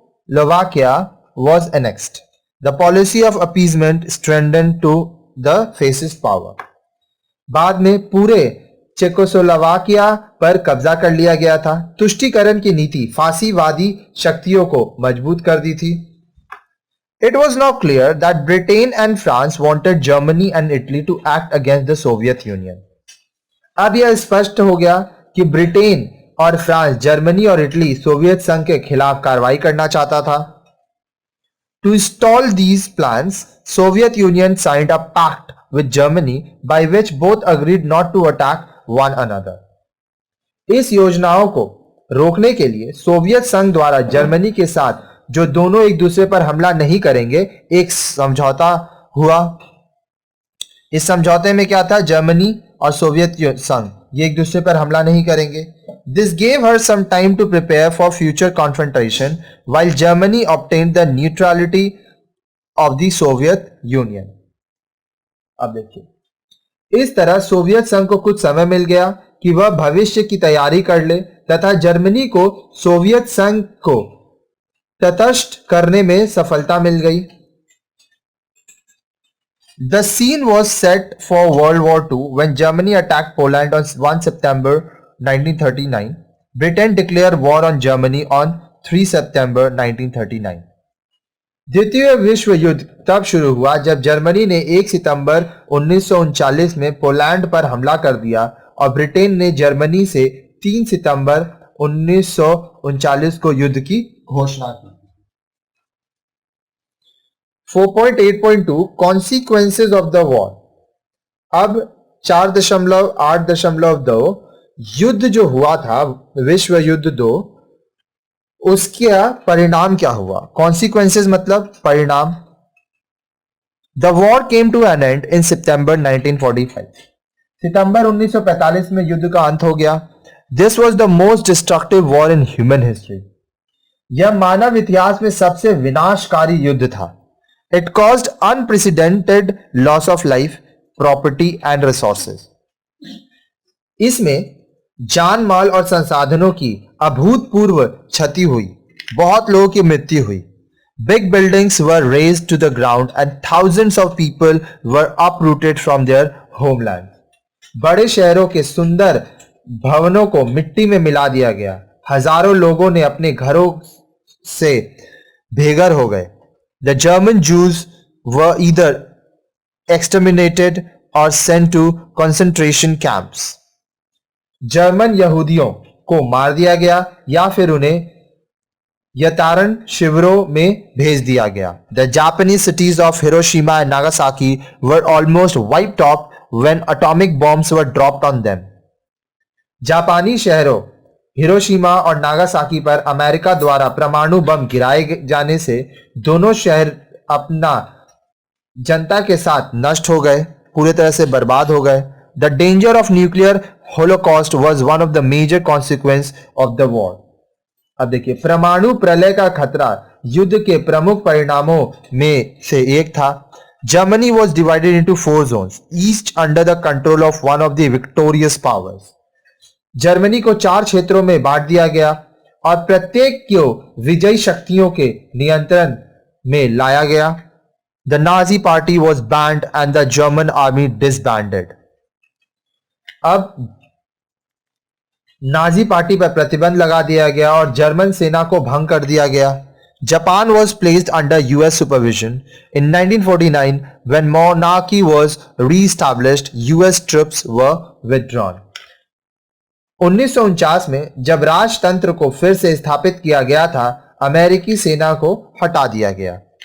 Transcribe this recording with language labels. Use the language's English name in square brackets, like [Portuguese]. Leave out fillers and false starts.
[English] Czechoslovakia was annexed. The policy of appeasement strengthened to the fascist power. [Hindi] बाद में पूरे Czechoslovakia पर कब्जा कर लिया गया था। तुष्टीकरण की नीति फांसीवादी शक्तियों को मजबूत कर दी थी। [English] It was now clear that Britain and France wanted Germany and Italy to act against the Soviet Union. [Hindi] अब यह स्पष्ट हो गया कि ब्रिटेन और फ्रांस जर्मनी और इटली सोवियत संघ के खिलाफ कार्रवाई करना चाहता था। [English] To stall these plans, Soviet Union signed a pact with Germany by which both agreed not to attack one another. [Hindi] इस योजनाओं को रोकने के लिए सोवियत संघ द्वारा जर्मनी के साथ जो दोनों एक दूसरे पर हमला नहीं करेंगे एक समझौता हुआ। इस समझौते में क्या था? जर्मनी और सोवियत संघ ये एक दूसरे पर हमला नहीं करेंगे। [English] This gave her some time to prepare for future confrontation while Germany obtained the neutrality of the Soviet Union. [Hindi] अब देखिए, इस तरह सोवियत संघ को कुछ समय मिल गया कि वह भविष्य की तैयारी कर ले तथा जर्मनी को सोवियत संघ को तटस्थ करने में सफलता मिल गई। [English] The scene was set for World War II when Germany attacked Poland on 1 September 1939. Britain declared war on Germany on 3 September 1939. [Hindi] द्वितीय विश्व युद्ध तब शुरू हुआ जब जर्मनी ने 1 सितंबर 1939 में पोलैंड पर हमला कर दिया और ब्रिटेन ने जर्मनी से 3 सितंबर 1939 को युद्ध की घोषणा की। [English] 4.8.2 Consequences of the war. [Hindi] अब 4.8.2 युद्ध जो हुआ था विश्व युद्ध 2 उसका परिणाम क्या हुआ? Consequences मतलब परिणाम। [English] The war came to an end in September 1945. [Hindi] सितंबर 1945 में युद्ध का अंत हो गया। [English] This was the most destructive war in human history. [Hindi] यह मानव इतिहास में सबसे विनाशकारी युद्ध था। [English] It caused unprecedented loss of life, property and resources. [Hindi] इसमें जान माल और संसाधनों की अभूतपूर्व क्षति हुई, बहुत लोगों की मृत्यु हुई। [English] Big buildings were razed to the ground and thousands of people were uprooted from their homeland. [Hindi] बड़े शहरों के सुंदर भवनों को मिट्टी में मिला दिया गया। हजारों लोगों ने अपने घरों से बेघर हो गए। [English] The German Jews were either exterminated or sent to concentration camps. [Hindi] German यहूदियों को मार दिया गया या फिर उन्हें यतारण शिविरों में भेज दिया गया। [English] The Japanese cities of Hiroshima and Nagasaki were almost wiped off when atomic bombs were dropped on them. [Hindi] जापानी शहरों हिरोशिमा और नागासाकी पर अमेरिका द्वारा परमाणु बम गिराए जाने से दोनों शहर अपना जनता के साथ नष्ट हो गए, पूरी तरह से बर्बाद हो गए। [English] The danger of nuclear holocaust was one of the major consequences of the war. [Hindi] अब देखिए, परमाणु प्रलय का खतरा युद्ध के प्रमुख परिणामों में से एक था। [English] Germany was divided into 4 zones, each under the control of one of the victorious powers. [Hindi] Germany को 4 क्षेत्रों में बांट दिया गया और प्रत्येक को विजयी शक्तियों के नियंत्रण में लाया गया। [English] The Nazi party was banned and the German army disbanded. [Hindi] अब नाजी पार्टी पर प्रतिबंध लगा दिया गया और जर्मन सेना को भंग कर दिया गया। [English] Japan was placed under US supervision. In 1949, when monarchy was re-established, US troops were withdrawn. [Hindi] 1949 में जब राजतंत्र को फिर से स्थापित किया गया था, अमेरिकी सेना को हटा दिया गया।